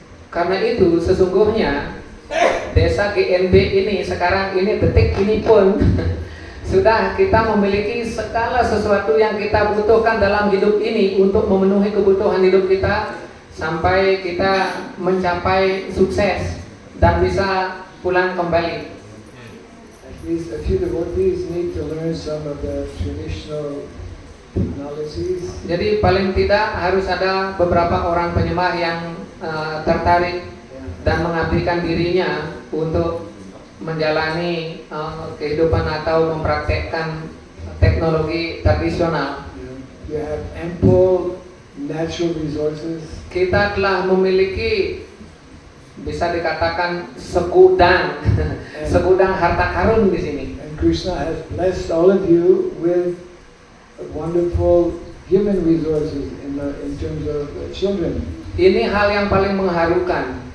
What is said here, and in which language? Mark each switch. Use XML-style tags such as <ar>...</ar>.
<id>Karena itu sesungguhnya desa GNB ini sekarang ini detik ini pun sudah kita memiliki segala sesuatu yang kita butuhkan dalam hidup ini untuk memenuhi kebutuhan hidup kita sampai kita mencapai sukses dan bisa pulang kembali.</id> <en>At least a few devotees need to learn some of the traditional technologies.</en> <id>Jadi paling tidak harus ada beberapa orang penyembah yang tertarik dan mengabdikan dirinya untuk menjalani kehidupan atau mempraktekkan teknologi tradisional.</id> <en>You have ample natural resources.</en> <id>Kita telah memiliki, bisa dikatakan segudang harta karun di sini.</id> <en>And Krishna has blessed all of you with wonderful human resources in terms of children.</en> <id>Ini hal yang paling mengharukan.</id>